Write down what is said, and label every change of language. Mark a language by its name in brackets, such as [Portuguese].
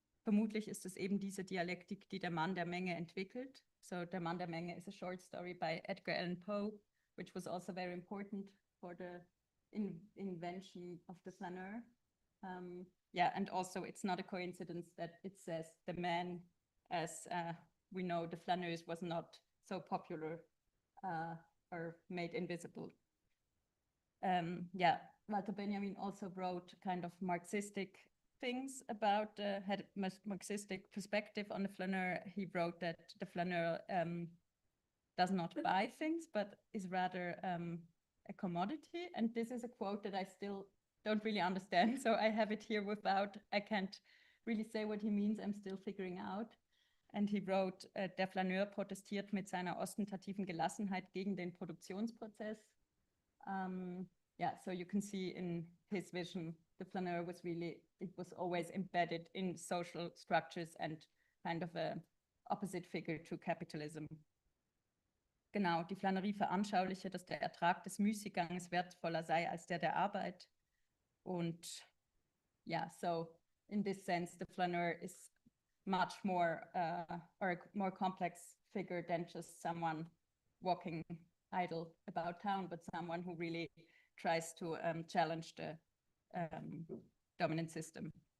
[German] Vermutlich ist es eben diese Dialektik, die der Mann der Menge entwickelt. [English] So Der Mann der Menge is a short story by Edgar Allan Poe, which was also very important for the invention of the flaneur. Yeah, and also it's not a coincidence that it says the man, as we know, the flaneurs was not so popular or made invisible. Yeah, Walter Benjamin also wrote kind of Marxistic things about, had a Marxistic perspective on the flaneur. He wrote that the flaneur does not buy things, but is rather a commodity. And this is a quote that I still don't really understand. So I have it here without, I can't really say what he means. I'm still figuring out. And he wrote, [German] der Flaneur protestiert mit seiner ostentativen Gelassenheit gegen den Produktionsprozess. [English] Yeah, so you can see in his vision, the flaneur was really, it was always embedded in social structures and kind of a opposite figure to capitalism. [German] Genau, die Flanerie veranschauliche, dass der Ertrag des Müßigganges wertvoller sei als der Arbeit. [English] Und yeah, so in this sense, the flaneur is much more or a more complex figure than just someone walking idle about town, but someone who really tries to challenge the dominant system.